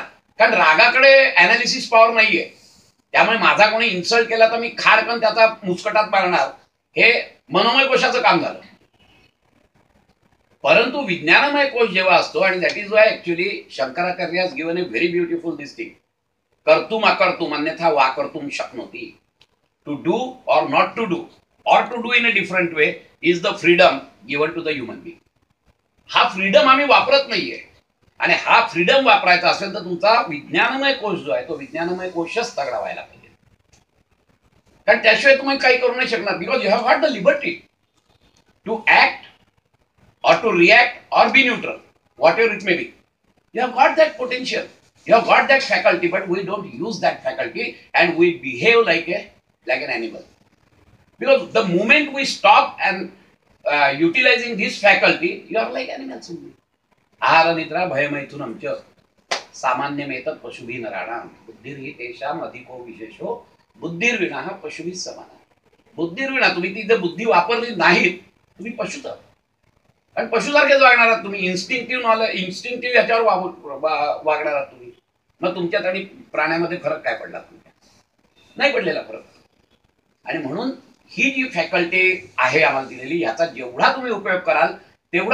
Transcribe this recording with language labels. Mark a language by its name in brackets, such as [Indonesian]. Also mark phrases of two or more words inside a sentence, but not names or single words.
[Marathi] कारण रागाकडे [English] analysis power [Marathi] नाहीये. त्यामुळे माझा कोणी इन्सल्ट केला तर मी खाडकन त्याचा मुस्कटात मारणार, हे मनोमय कोशाचं काम झालं. परंतु विज्ञानमय कोश जेव्हा असतो, आणि [English] that is why actually Shankaracharya has given a very beautiful this thing, [Sanskrit] कर्तुम अकर्तुम अन्यथा वा कर्तुम शक्नोति. [English] to do or not to do or to do in a different way is the freedom given to the human being. [Marathi] हा फ्रीडम आम्ही वापरत नाहीये. आणि हा फ्रीडम वापरायचा असेल तर तुमचा विज्ञानमय कोश जो आहे तो विज्ञानमय कोशच तगडा व्हायला पाहिजे. कारण त्याशिवाय तुम्ही काही करू नाही शकणार. [English] because you have got the liberty to act or to react or be neutral, whatever it may be. You have got that potential, you have got that faculty, but we don't use that faculty and we behave like an animal. Because the moment we stop and utilizing this faculty, you are like animals only. [Sanskrit] आहार निद्रा भयमैथुन आमच्या सामान्यमेतत् पशुभिः नराणां बुद्धिर्हि तेषाम् अधिको विशेषो बुद्धिर्विना पशुभिः समानः. बुद्धिर्विना, [Marathi] तुम्ही ती जर बुद्धी वापरली नाही तुम्ही पशुच आहात. आणि पशुसारखेच वागणार आहात तुम्ही. इन्स्टिंक्टिव्ह याच्यावर वागणार आहात तुम्ही. मग तुमच्यात आणि प्राण्यामध्ये फरक काय पडला? तुमच्या नाही पडलेला फरक. आणि म्हणून ही जी फॅकल्टी आहे आम्हाला दिलेली, याचा जेवढा तुम्ही उपयोग कराल तेवढा.